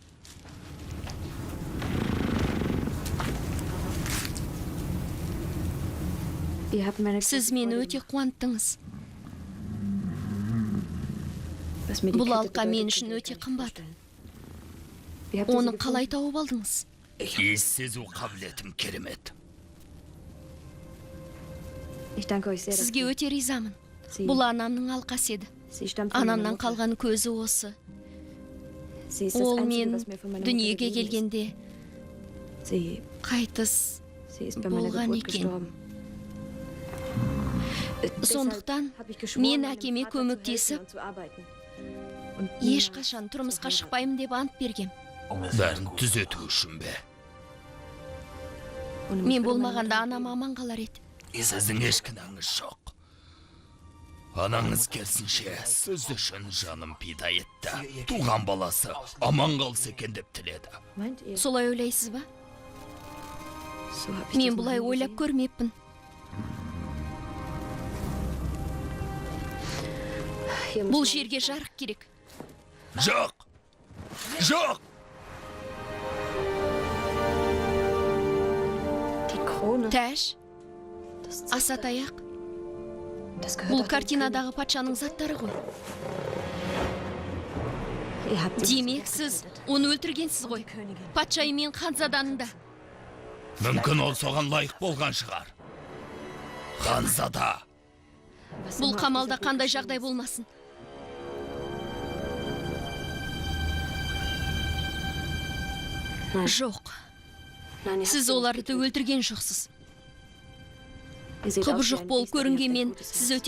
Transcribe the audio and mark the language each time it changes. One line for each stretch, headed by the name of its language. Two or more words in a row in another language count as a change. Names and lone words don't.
German: Ihr habt meine
Kazakh: Сіз мені өте қуанттыңыз.
German: Was mir die
Kazakh: Бұл
German: Kette
Kazakh: алқа мен
German: bedeutet,
Kazakh: үшін
German: könnt ihr
Kazakh: өте
German: euch
Kazakh: қымбат.
German: vorstellen. Wie habt ihr sie
Kazakh: Оны
German: gefunden?
Kazakh: қалай тауып алдыңыз? Ес сезу қабілетім керемет.
German: Ich danke euch sehr, dass
Kazakh: Сізге өте ризамын.
German: Sie-
Kazakh: Бұл анамның алқасы еді.
German: Sie stammt von meiner
Kazakh: Анамнан
German: Mutter.
Kazakh: қалған көзі осы.
German: Sie ist das
Kazakh: Ол
German: Einzige,
Kazakh: мен
German: was mir von meiner Mutter
Kazakh: дүниеге
German: geblieben ist.
Kazakh: келгенде
German: Sie
Kazakh: қайтыс.
German: ist bei meiner
Kazakh: болған
German: Geburt
Kazakh: екен.
German: gestorben.
Kazakh: Сондықтан
German: Deshalb habe ich geschworen,
Kazakh: мен
German: meinem
Kazakh: әкеме
German: Vater zu helfen
Kazakh: көмектесіп,
German: und zu arbeiten. Und niemals
Kazakh: ешқашан тұрмысқа шықпаймын деп ант бергем. Бәрін түзету үшін бе?
German: ohne mich
Kazakh: Мен
German: würde meine
Kazakh: болмағанда
German: Mutter
Kazakh: анам аман қалар еді. Сіздің еш кінәңіз жоқ. Анаңыз керісінше сіз үшін жаным пида етті. Туған баласы аман қалса екен деп тіледі.
German: Meint ihr?
Kazakh: Солай ойлайсыз ба?
German: So hab ich
Kazakh: Мен
German: das noch
Kazakh: бұлай
German: nie
Kazakh: ойлап
German: gesehen.
Kazakh: көрмеппін.
German: Hier muss
Kazakh: Бұл
German: man-
Kazakh: жерге жарық керек. Жоқ! Жоқ!
German: Die Krone,
Kazakh: Тәж,
German: das
Kazakh: асатаяқ.
German: das gehört
Kazakh: Бұл
German: doch dem
Kazakh: картинадағы патшаның заттары ғой.
German: König. Ihr habt sie
Kazakh: Демек, сіз оны өлтіргенсіз ғой. Патшайым мен ханзаданың да. Мүмкін ол соған лайық болған шығар. Ханзада!
German: Was
Kazakh: Бұл
German: immer auf
Kazakh: қамалда
German: dieser
Kazakh: қандай
German: Brücke
Kazakh: жағдай
German: steht.
Kazakh: болмасын. Жоқ,
German: Nein, ihr habt
Kazakh: сіз
German: sie nicht
Kazakh: оларды
German: getötet.
Kazakh: өлтірген жоқсыз.
German: Ihr seht aus wie
Kazakh: Құбыжық
German: ein
Kazakh: болып
German: Biest, aber ihr habt ein
Kazakh: көрінгенмен,
German: gutes
Kazakh: сіз
German: Herz.